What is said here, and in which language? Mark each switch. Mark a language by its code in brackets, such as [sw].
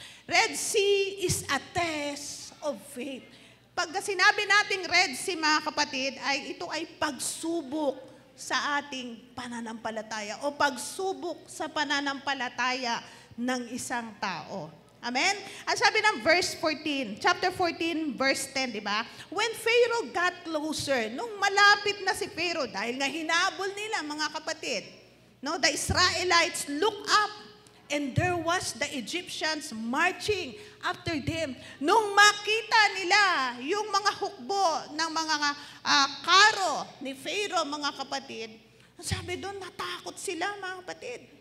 [en] Red Sea is a test of faith. [tl] Pag sinabi nating Red Sea, mga kapatid, ito ay pagsubok sa ating pananampalataya o pagsubok sa pananampalataya ng isang tao. Amen? Ang sabi ng verse 14, chapter 14, verse 10, di ba? [en] When Pharaoh got closer, [tl] nung malapit na si Pharaoh, dahil nga hinabol nila, mga kapatid, [en] the Israelites looked up, and there was the Egyptians marching after them. [tl] Nung makita nila yung mga hukbo ng mga karo ni Pharaoh, mga kapatid, sabi doon, natakot sila, mga kapatid.